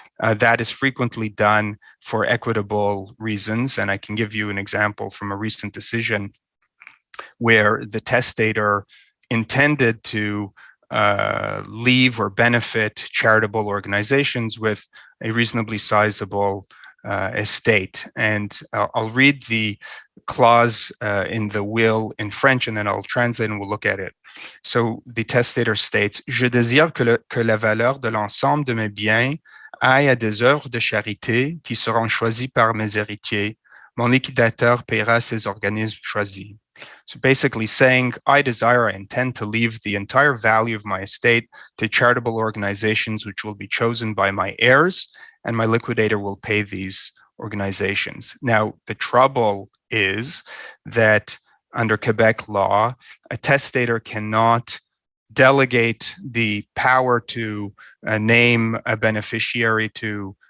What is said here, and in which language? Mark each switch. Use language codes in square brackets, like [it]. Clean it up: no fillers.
[en] That is frequently done for equitable reasons, and I can give you an example from a recent decision where the testator intended to leave or benefit charitable organizations with a reasonably sizable estate. And I'll read the clause in the will in French, and then I'll translate and we'll look at it. [fr] So the testator states, Je désire que la valeur de l'ensemble de mes biens aille à des œuvres de charité qui seront choisies par mes héritiers. Mon liquidateur paiera ces organismes choisis. [en] So basically saying, I intend to leave the entire value of my estate to charitable organizations which will be chosen by my heirs, and my liquidator will pay these organizations. Now, the trouble is that under Quebec law, a testator cannot delegate the power to name a beneficiary to